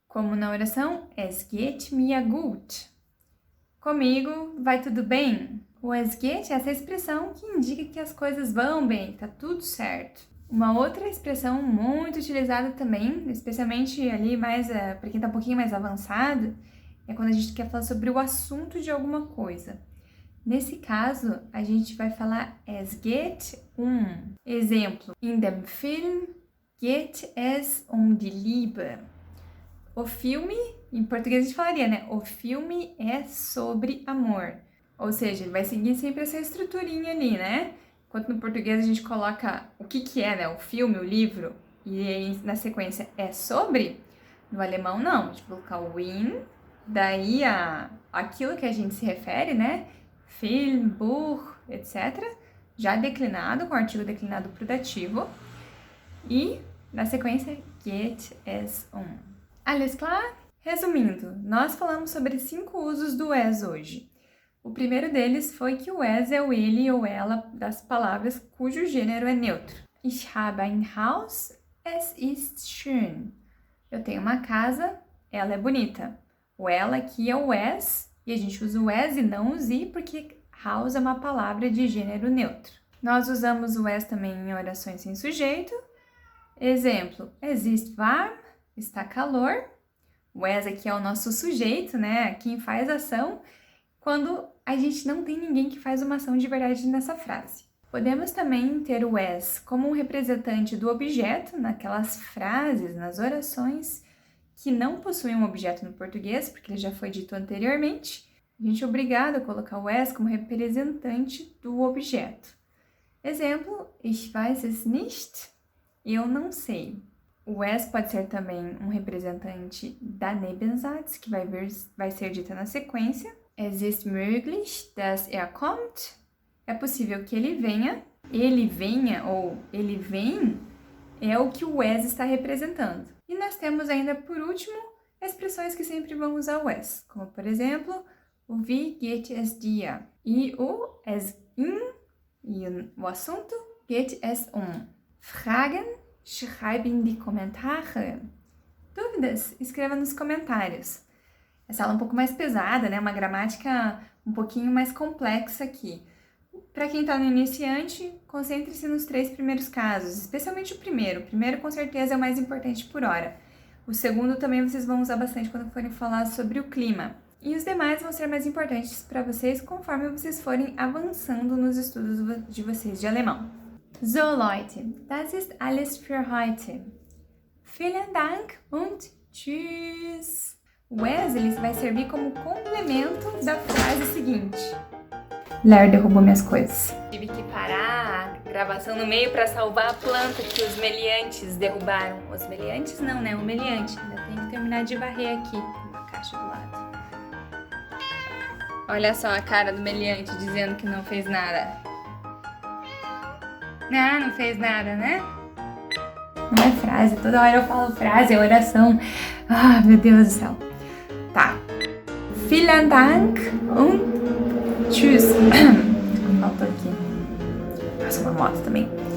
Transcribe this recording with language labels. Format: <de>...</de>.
<pt>Como na oração,</pt> <de>es geht mir gut.</de> <pt>Comigo, vai tudo bem? O es geht é essa expressão que indica que as coisas vão bem, tá tudo certo. Uma outra expressão muito utilizada também, especialmente ali mais para quem tá um pouquinho mais avançado, é quando a gente quer falar sobre o assunto de alguma coisa. Nesse caso, a gente vai falar</pt> <de>es geht um.</de> <pt>Exemplo,</pt> <de>in dem Film geht es um die Liebe.</de> <pt>O filme, em português a gente falaria, né? O filme é sobre amor. Ou seja, ele vai seguir sempre essa estruturinha ali, né? Enquanto no português a gente coloca o que é, né? O filme, o livro, e aí na sequência é sobre, no alemão não. A gente vai colocar o in, daí aquilo que a gente se refere, né? Film, Buch, etc. Já declinado, com o artigo declinado pro dativo. E na sequência,</pt> <de>geht es um. Alles klar?</de> <pt>Resumindo, nós falamos sobre 5 usos do es hoje. O primeiro deles foi que o es é o ele ou ela das palavras cujo gênero é neutro.</pt> <de>Ich habe ein Haus, es ist schön.</de> <pt>Eu tenho uma casa, ela é bonita. O ela aqui é o es, e a gente usa o es e não o sie, porque Haus é uma palavra de gênero neutro. Nós usamos o es também em orações sem sujeito. Exemplo,</pt> <de>es ist warm,</de> <pt>está calor. O es aqui é o nosso sujeito, né? Quem faz a ação, quando a gente não tem ninguém que faz uma ação de verdade nessa frase. Podemos também ter o es como um representante do objeto naquelas frases, nas orações que não possuem um objeto no português, porque ele já foi dito anteriormente. A gente é obrigado a colocar o es como representante do objeto. Exemplo,</pt> <de>ich weiß es nicht,</de> <pt>eu não sei. O es pode ser também um representante da Nebensatz, que vai ser dita na sequência.</pt> <de>Es ist möglich, dass er kommt.</de> <pt>É possível que ele venha ou ele vem, é o que o es está representando. E nós temos ainda, por último, expressões que sempre vão usar o es, como por exemplo, o</pt> <de>wie geht es dir?</de> <pt>E o es in, e o assunto,</pt> <de>geht es um. Fragen? Schreibe in die Kommentare.</de> <pt>Dúvidas? Escreva nos comentários. Essa aula é um pouco mais pesada, né? Uma gramática um pouquinho mais complexa aqui. Para quem está no iniciante, concentre-se nos 3 primeiros casos, especialmente o primeiro. O primeiro, com certeza, é o mais importante por hora. O segundo também vocês vão usar bastante quando forem falar sobre o clima. E os demais vão ser mais importantes para vocês conforme vocês forem avançando nos estudos de vocês de alemão.</pt> <de>So Leute, das ist alles für heute. Vielen Dank und tschüss!</de> <pt>O es ele vai servir como complemento da frase seguinte. Ler derrubou minhas coisas. Tive que parar a gravação no meio para salvar a planta que os meliantes derrubaram. Os meliantes não, né? O meliante. Ainda tem que terminar de varrer aqui na caixa do lado. Olha só a cara do meliante dizendo que não fez nada. Ah, não fez nada, né? Não é frase, toda hora eu falo frase, é oração. Ah, meu Deus do céu. Tá.</pt> <de>Vielen Dank und tschüss.</de> <pt>Faltou aqui. Passa uma moto também.</pt>